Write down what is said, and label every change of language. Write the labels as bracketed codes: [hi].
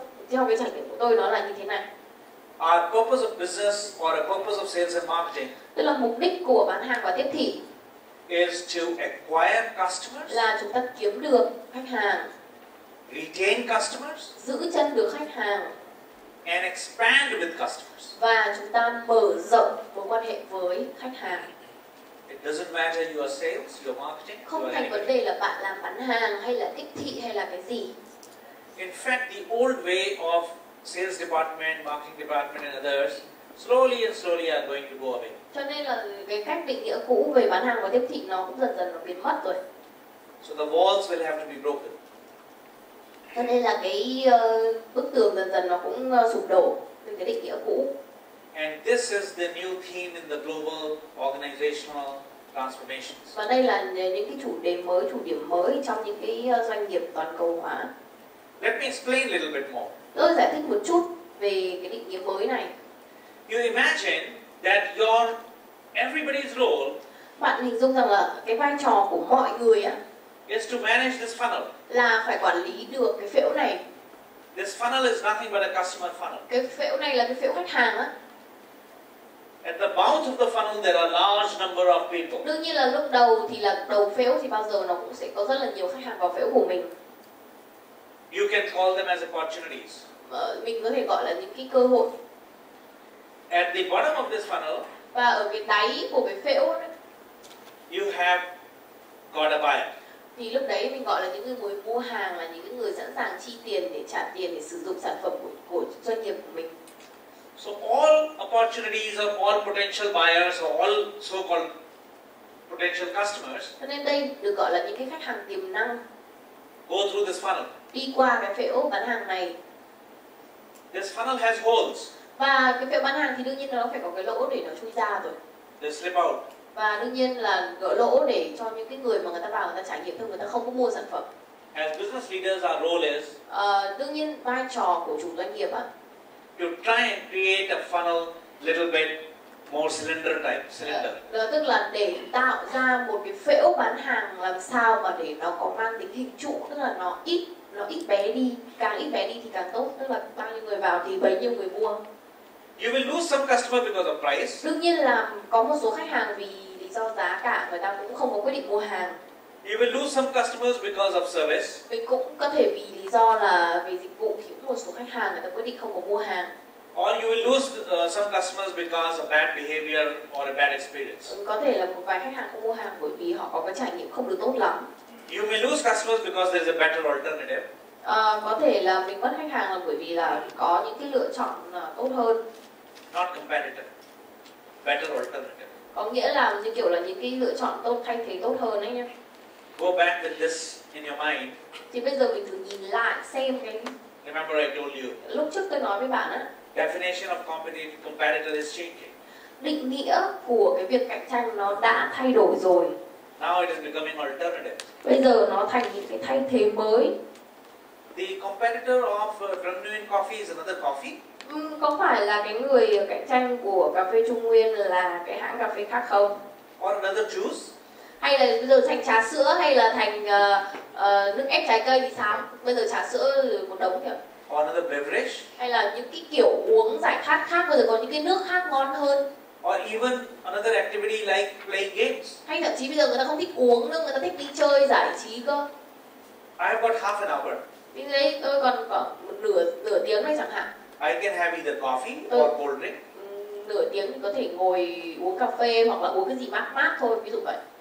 [vi] Theo cái trải nghiệm của tôi nó là như thế này. [en] Our purpose of business or a purpose of sales and marketing [vi] Tức là mục đích của bán hàng và tiếp thị [en] is to acquire customers, [vi] là chúng ta kiếm được khách hàng, [en] retain customers, [vi] giữ chân được khách hàng [en] and expand with customers. [vi] và chúng ta mở rộng mối quan hệ với khách hàng. [en] It doesn't matter you are sales, you are marketing, you [vi] Không [en] are [vi] thành vấn [en] anything. [vi] đề là bạn làm bán hàng hay là tiếp thị hay là cái gì. [en] In fact, the old way of sales department, marketing department and others slowly are going to go away. [vi] Cho nên là cái cách định nghĩa cũ về bán hàng và tiếp thị nó cũng dần dần nó biến mất rồi. [en] So the walls will have to be broken. [vi] Cho nên là cái bức tường dần dần nó cũng sụp đổ từ cái định nghĩa cũ. [en] And this is the new theme in the global organizational transformations. [vi] Và đây là những cái chủ đề mới, chủ điểm mới trong những cái doanh nghiệp toàn cầu hóa. [en] Let me explain a little bit more. [vi] Tôi giải thích một chút về cái định nghĩa mới này. [en] You imagine that everybody's role [vi] Bạn hình dung rằng là cái vai trò của mọi người á [en] is to manage this funnel. [vi] là phải quản lý được cái phễu này. [en] This funnel is nothing but a customer funnel. [vi] Cái phễu này là cái phễu khách hàng á. [en] At the mouth of the funnel there are large number of people. [vi] Đương nhiên là lúc đầu thì là đầu phễu thì bao giờ nó cũng sẽ có rất là nhiều khách hàng vào phễu của mình. [en] You can call them as opportunities. [vi] Mình có thể gọi là những cái cơ hội. [en] At the bottom of this funnel, [vi] Và ở cái đáy của cái phễu ấy, [en] you have got a buyer. [vi] thì lúc đấy mình gọi là những người mua hàng, là những người sẵn sàng chi tiền để trả tiền để sử dụng sản phẩm của doanh nghiệp của mình. [en] So all opportunities or all potential buyers or all so-called potential customers [vi] Cho nên đây được gọi là những cái khách hàng tiềm năng [en] go through this funnel. [vi] đi qua cái phễu bán hàng này. [en] This funnel has holes. [vi] Và cái phễu bán hàng thì đương nhiên nó phải có cái lỗ để nó chui ra rồi. [en] They slip out. [vi] Và đương nhiên là gỡ lỗ để cho những cái người mà người ta vào người ta trải nghiệm thôi, người ta không có mua sản phẩm. [en] As business leaders, our role is [vi] Đương nhiên vai trò của chủ doanh nghiệp á [en] to try and create a funnel little bit more cylinder. [vi] tức là để tạo ra một cái phễu bán hàng làm sao mà để nó có mang tính hình trụ, tức là nó ít bé đi, càng ít bé đi thì càng tốt, tức là bao nhiêu người vào thì bấy nhiêu người mua. [en] You will lose some customer because of price. [vi] Đương nhiên là có một số khách hàng vì lý do giá cả người ta cũng không có quyết định mua hàng. [en] You will lose some customers because of service. [vi] Mình cũng có thể vì lý do là về dịch vụ thì cũng một số khách hàng người ta quyết định không có mua hàng. [en] Or you will lose some customers because of bad behavior or a bad experience. [vi] Có thể là một vài khách hàng không mua hàng bởi vì họ có cái trải nghiệm không được tốt lắm. [en] You may lose customers because there is a better alternative. [vi] Có thể là mình mất khách hàng là bởi vì là có những cái lựa chọn tốt hơn. [en] Not competitive. Better alternative. [vi] Có nghĩa là như kiểu là những cái lựa chọn tốt, thay thế tốt hơn đấy nhá. [en] Go back with this in your mind. [vi] Thì bây giờ mình thử nhìn lại xem cái [en] Remember I told you. [vi] lúc trước tôi nói với bạn á, [en] Definition of competitor is changing. [vi] định nghĩa của cái việc cạnh tranh nó đã thay đổi rồi. [en] Now it is becoming alternative. [vi] Bây giờ nó thành những cái thay thế mới. [en] The competitor of Genuine Coffee is another coffee. [vi] Có phải là cái người cạnh tranh của cà phê Trung Nguyên là cái hãng cà phê khác không? [en] Or another juice. [vi] Hay là bây giờ thành trà sữa hay là thành nước ép trái cây thì sao? Bây giờ trà sữa một đống kìa. [en] Or another beverage. [vi] Hay là những cái kiểu uống giải khát khác, bây giờ có những cái nước khác ngon hơn. [en] Or even another activity like playing games. [vi] Hay thậm chí bây giờ người ta không thích uống nữa, người ta thích đi chơi giải trí cơ. [en] I have got half an hour. [vi] Vì thế tôi còn có một nửa tiếng này chẳng hạn. [en] I can have either coffee or cold drink. [vi] Nửa tiếng thì có thể ngồi uống cà phê hoặc là uống cái gì mát mát thôi, ví dụ vậy.